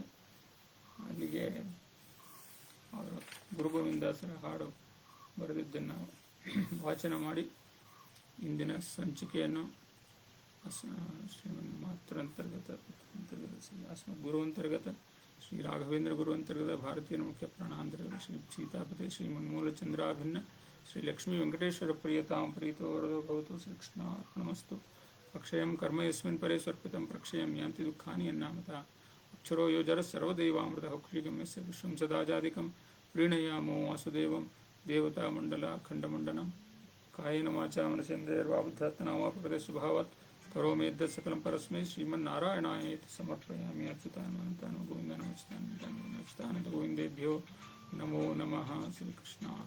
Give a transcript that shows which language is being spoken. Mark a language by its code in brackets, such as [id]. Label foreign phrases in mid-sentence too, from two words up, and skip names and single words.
[kn] ಅಲ್ಲಿಗೆ ಅವರು ಗುರುಗೋವಿಂದಾಸರ ಹಾಡು ಬರೆದಿದ್ದನ್ನು ವಾಚನ ಮಾಡಿ ಇಂದಿನ ಸಂಚಿಕೆಯನ್ನು [sa] ಶ್ರೀಮನ್ ಮಾತೃಂತರ್ಗತ ಗುರುವಂತರ್ಗತ ಶ್ರೀ ರಾಘವೇಂದ್ರ ಗುರುವಂತರ್ಗತ ಭಾರತೀಯ ಮುಖ್ಯ ಪ್ರಾಣಾಂತರ್ಗತ ಶ್ರೀ ಸೀತಾಪತಿ ಶ್ರೀಮನ್ಮೂಲಚಂದ್ರಾಭಿನ್ನ ಶ್ರೀ ಲಕ್ಷ್ಮೀ ವೆಂಕಟೇಶ್ವರ ಪ್ರಿಯತಾಂ ಪ್ರೀತೋ ವರದೋ ಭವತು. ಶ್ರೀಕೃಷ್ಣ ಅರ್ಪಣಮಸ್ತು. ಅಕ್ಷಯಂ ಕರ್ಮ ಯಸ್ಮಿನ್ ಪರೇ ಸ್ವರ್ಪಿತಂ ಪ್ರಕ್ಷಯಂ ಯಾಂತಿ ದುಃಖಾನಿ ಯನ್ನಾಮತಃ ಅಕ್ಷರೋ ಯೋಜರ ಸರ್ವದೈವಾಮೃತ ಹೌಕ್ಷಿಗಮ್ಯಸ್ಯ ವಿಶ್ವಂ ಸದಾಜಾದಿಕಂ ಪ್ರೀಣಯಾಮೋ ವಾಸುದೇವಂ ದೇವತಾಮಂಡಲ ಖಂಡಮಂಡನಂ ಕಾಯೇನ ವಾಚಾ ಮನಸೇಂದ್ರಿಯರ್ವಾ ಬುದ್ಧಾತ್ಮನಾವಾ ಪ್ರಕೃತಿ ಸ್ವಭಾವಾತ್ ಕರೋಮಿ ಯದ್ಯತ್ ಸಕಲಂ ಪರಸ್ಮೈ ಶ್ರೀಮನ್ನಾರಾಯಣಾಯೇತಿ ಸಮರ್ಪಯಾಮಿ. ಅಚ್ಯುತಾನಂತಾನ ಗೋವಿಂದ ನಮಸ್ತಾನಂತ ಗೋವಿಂದೇಭ್ಯೋ ನಮೋ ನಮಃ. ಶ್ರೀಕೃಷ್ಣ.